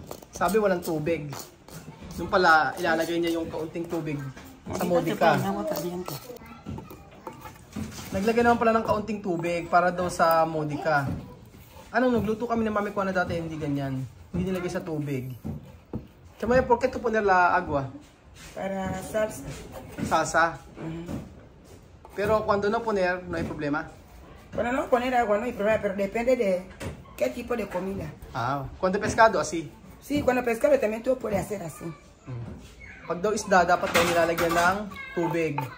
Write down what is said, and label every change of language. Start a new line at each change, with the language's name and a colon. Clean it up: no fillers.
Filipino: Sabi walang tubig. Yung pala, ilalagay niya yung kaunting tubig sa modica. Naglagay naman pala ng kaunting tubig para daw sa modica. Nagluto kami ng mami ko na dati, hindi ganyan. Hindi nilagay sa tubig.
Spanish: Chamaya, ¿por qué tú poner la agua? Para salsa. Salsa? Pero cuando no poner, no hay problema? Cuando no poner agua no hay problema, pero depende de qué tipo de comida. Cuando pescado, así? Sí, cuando pescado también tú puedes hacer así.
Filipino: Pag daw isda, dapat daw nilalagyan ng tubig.